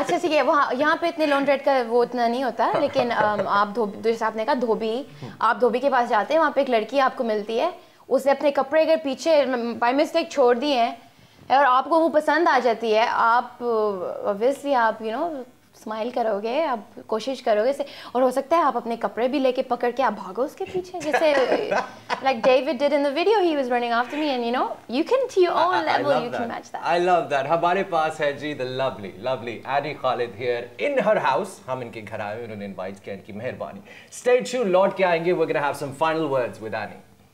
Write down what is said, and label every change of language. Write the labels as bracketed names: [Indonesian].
[Hindi] अच्छा ठीक है, वहाँ यहाँ पे इतने लॉन्ड्रेट का वो इतना नहीं होता, लेकिन आप धोबी, जैसे आपने कहा धोबी, आप धोबी के पास जाते हैं, वहाँ पे एक लड़की आपको मिलती है, उसने अपने कपड़े अगर पीछे बाय मिस्टेक छोड़ दिए हैं और आपको वो पसंद आ जाती है, आप ऑब्वियसली आप स्माइल करोगे, आप कोशिश करोगे से, और हो सकता है आप अपने कपड़े भी लेके पकड़ के आप भागो उसके पीछे, जैसे [English] like David did in the video, he was running after me, and you can to your own level you can match that. I love that. [Hindi] हमारे पास है जी [English] the lovely Annie Khalid here in her house. [Hindi] हम इनके घर आए, उन्होंने invite किया, इनकी मेहरबानी। [English] Stay tuned, [Hindi] लौट के आएंगे, [English] we're gonna have some final words with Annie.